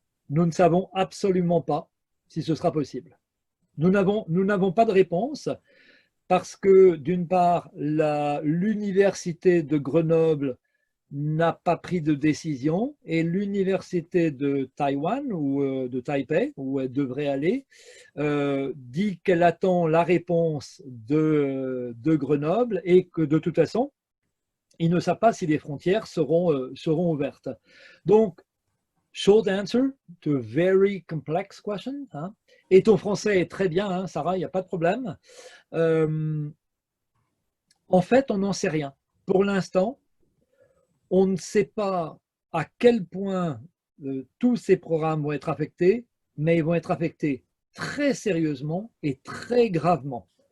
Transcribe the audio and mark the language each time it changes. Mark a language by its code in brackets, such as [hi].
[fr] Nous ne savons absolument pas si ce sera possible. Nous n'avons pas de réponse parce que, d'une part, l'université de Grenoble n'a pas pris de décision et l'université de Taïwan ou de Taipei, où elle devrait aller, dit qu'elle attend la réponse de Grenoble et que de toute façon, ils ne savent pas si les frontières seront ouvertes. [en] Donc, short answer to a very complex question. [fr] Hein. Et ton français est très bien, hein, Sarah, il n'y a pas de problème. En fait, on n'en sait rien. Pour l'instant, on ne sait pas à quel point tous ces programmes vont être affectés, mais ils vont être affectés très sérieusement et très gravement.